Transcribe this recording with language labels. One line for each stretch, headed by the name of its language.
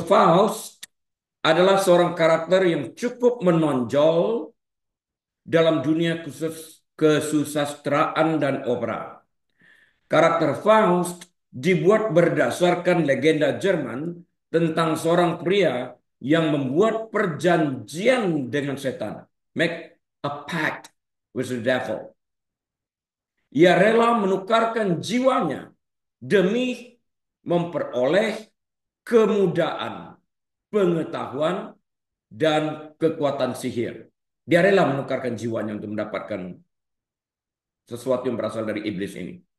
Indonesian: Faust adalah seorang karakter yang cukup menonjol dalam dunia khusus kesusastraan dan opera. Karakter Faust dibuat berdasarkan legenda Jerman tentang seorang pria yang membuat perjanjian dengan setan.
English: Make a pact with the devil.
Indonesian: Ia rela menukarkan jiwanya demi memperoleh kemudahan, pengetahuan, dan kekuatan sihir. Dia rela menukarkan jiwanya untuk mendapatkan sesuatu yang berasal dari iblis ini.